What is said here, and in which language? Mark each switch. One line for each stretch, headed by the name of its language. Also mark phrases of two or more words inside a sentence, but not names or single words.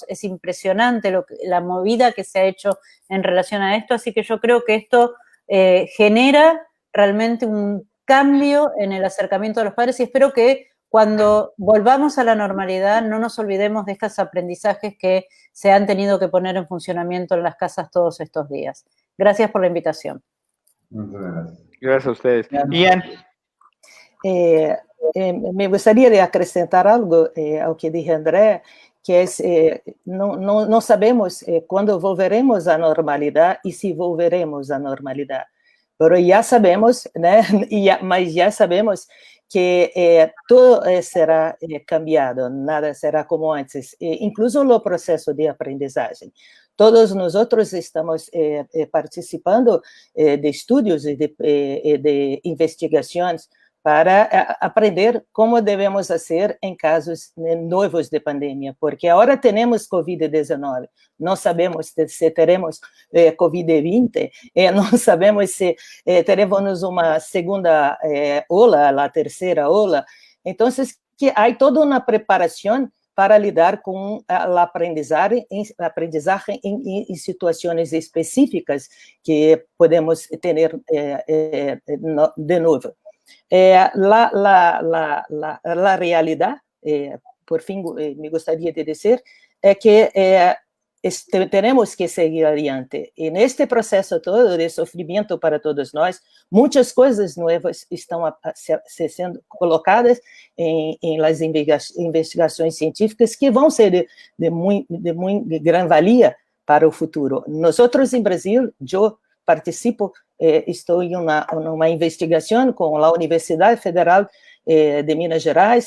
Spanish: Es impresionante la movida que se ha hecho en relación a esto, así que yo creo que esto genera realmente un cambio en el acercamiento de los padres y espero que cuando volvamos a la normalidad no nos olvidemos de estos aprendizajes que se han tenido que poner en funcionamiento en las casas todos estos días. Gracias por la invitación. Muchas gracias. Gracias a ustedes. Ian. Me gustaría de
Portuguese: acrescentar algo ao
Spanish: que dije André, que es, no sabemos cuándo volveremos
Portuguese: à normalidade e se
Spanish: volveremos
Portuguese: à normalidade,
Spanish: pero ya sabemos,
Portuguese: né, mas
Spanish: ya sabemos que todo será cambiado, nada será como antes, incluso
Portuguese: o processo de aprendizagem. Todos nós estamos participando de estudos e de investigações para aprender como devemos fazer em casos novos de pandemia, porque agora temos Covid-19, não sabemos se teremos Covid-20, não sabemos se teremos uma segunda ola, a terceira ola, então que há toda uma preparação para lidar com a aprendizagem em situações específicas que podemos ter de novo.
Spanish: La realidad, por fin me gustaría de decir, que tenemos que seguir adelante. En este proceso todo de sufrimiento para
Portuguese: todos nós,
Spanish: muchas cosas nuevas
Portuguese: estão sendo colocadas em las investigações científicas que vão ser de muito gran valia para o futuro. Nosotros em Brasil, eu participo, estou em uma investigação com a Universidade Federal de Minas Gerais,